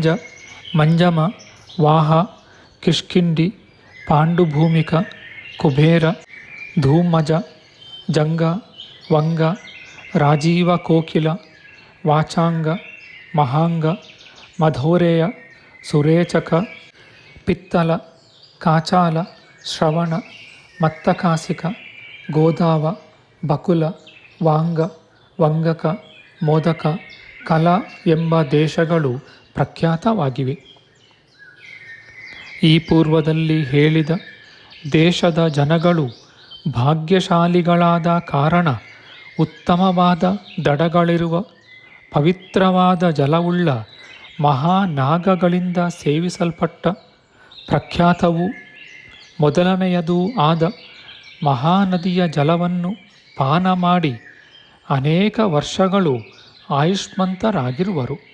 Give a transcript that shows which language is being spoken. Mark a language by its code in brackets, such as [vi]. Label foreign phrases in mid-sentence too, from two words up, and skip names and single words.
[kn] ಮಂಜಮ, ವಾಹ, ಕಿಷ್ಕಿಂಡಿ, ಪಾಂಡುಭೂಮಿಕ, ಕುಬೇರ, ಧೂಮಜ, ಜಂಗ, ವಂಗ, ರಾಜೀವ ಕೋಕಿಲ, ವಾಚಾಂಗ, ಮಹಾಂಗ, ಮಧೋರೇಯ, ಸುರೇಚಕ, ಪಿತ್ತಲ, ಕಾಚಾಲ, ಶ್ರವಣ, ಮತ್ತಕಾಸಿಕ, ಗೋದಾವ, ಬಕುಲ, ವಾಂಗ, ವಂಗಕ, ಮೋದಕ, ಕಲ ಎಂಬ ದೇಶಗಳು ಪ್ರಖ್ಯಾತವಾಗಿವೆ. ಈ ಪೂರ್ವದಲ್ಲಿ ಹೇಳಿದ ದೇಶದ ಜನಗಳು ಭಾಗ್ಯಶಾಲಿಗಳಾದ ಕಾರಣ ಉತ್ತಮವಾದ ದಡಗಳಿರುವ ಪವಿತ್ರವಾದ ಜಲವುಳ್ಳ ಮಹಾನಾಗಗಳಿಂದ ಸೇವಿಸಲ್ಪಟ್ಟ ಪ್ರಖ್ಯಾತವೂ ಮೊದಲನೆಯದೂ ಆದ ಮಹಾನದಿಯ ಜಲವನ್ನು ಪಾನ ಮಾಡಿ ಅನೇಕ ವರ್ಷಗಳು ಆಯುಷ್ಮಂತರಾಗಿರುವರು.